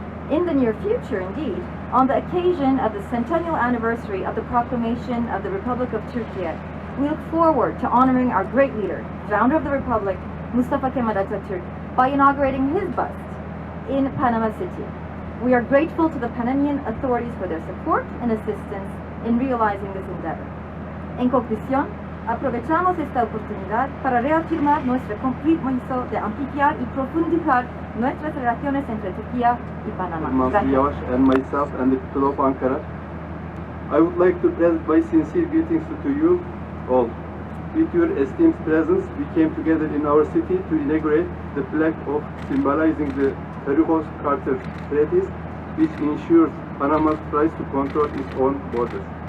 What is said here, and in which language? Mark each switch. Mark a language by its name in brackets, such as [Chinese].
[English] In the near future, indeed, on the occasion of the centennial anniversary of the proclamation of the Republic of Turkey, we look forward to honoring our great leader, founder of the Republic, Mustafa Kemal Atatürk, by inaugurating his bust in Panama City. We are grateful to the Panamanian authorities for their support and assistance in realizing this endeavor. [Spanish] En conclusión, Aprovechamos esta oportunidad para reafirmar nuestro compromiso de ampliar y profundizar nuestras relaciones entre Turquía y Panamá. Mansur Gracias. [English] Yavaş and myself and the people of Ankara. I would like to present my sincere greetings to you all. With your esteemed presence, we came together in our city to inaugurate the plaque of symbolizing the Torrijos Carter treaties, which ensures Panama's right to control its own borders.